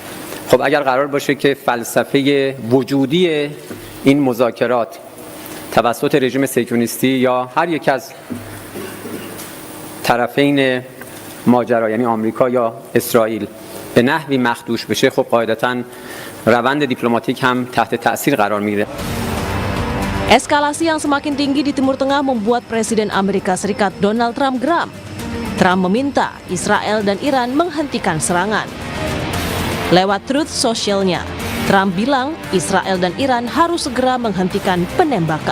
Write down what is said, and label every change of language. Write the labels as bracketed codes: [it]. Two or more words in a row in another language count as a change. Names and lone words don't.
[fa] خب اگر قرار باشه که فلسفه وجودی این مذاکرات توسط رژیم صهیونیستی یا هر یک از طرفین ماجرا یعنی آمریکا یا اسرائیل به نحوی مخدوش بشه، خب قاعدتاً روند دیپلماتیک هم تحت تأثیر قرار میگیره. [id] Eskalasi yang semakin tinggi di Timur Tengah membuat Presiden Amerika Serikat Donald Trump geram. Trump meminta Israel dan Iran menghentikan serangan. Lewat Truth Social-nya, Trump bilang Israel dan Iran harus segera menghentikan penembakan.